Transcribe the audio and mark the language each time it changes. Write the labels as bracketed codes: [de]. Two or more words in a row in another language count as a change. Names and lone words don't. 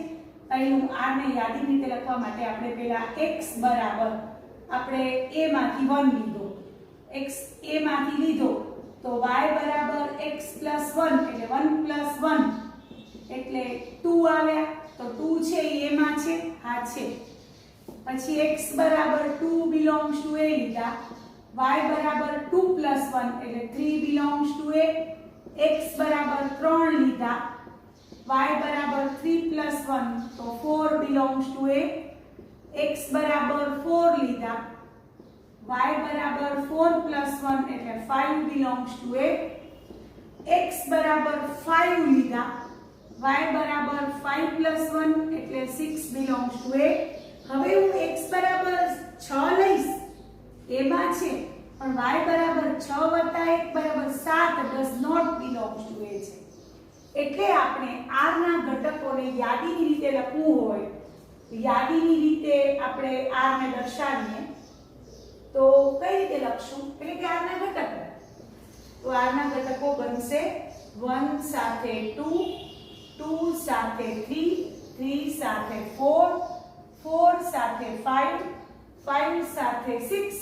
[gu] પહેલું r ને યાદીની રીતે લખવા માટે આપણે પહેલા x બરાબર આપણે a માંથી 1 લીધો, x a માંથી લીધો તો y બરાબર x plus 1 એટલે 1 plus 1 એટલે 2 આવ્યા. તો 2 છે એ માં છે, આ છે. પછી x બરાબર 2 [en] belongs to a [gu] લીધા, y બરાબર 2 plus 1 એટલે 3 [en] belongs to a, [gu] x બરાબર 3 લીધા, y બરાબર 3 plus 1 તો 4 [en] belongs to a, [gu] x બરાબર 4 લીધા, y બરાબર 4 plus 1 એટલે 5 [en] belongs to a, [gu] x બરાબર 5 લીધા, y બરાબર 5 plus 1 એટલે 6 [en] belongs to a. [gu] હવે હું x બરાબર 6 લઈશ, એમાં છે, પણ y બરાબર 6 વત્તા 1 બરાબર 7 [en] does not belongs to a [gu] છે. એટલે આપણે r ના ઘટકોને યાદીની રીતે લખવું હોય, યાદીની રીતે આપણે r ને દર્શાવીએ તો કઈ રીતે લખશું? એટલે કે r ના ઘટકો, તો r ના ઘટકો બનશે 1 સાથે 2, 2 સાથે 3, 3 સાથે 4, 4 સાથે 5, 5 સાથે 6.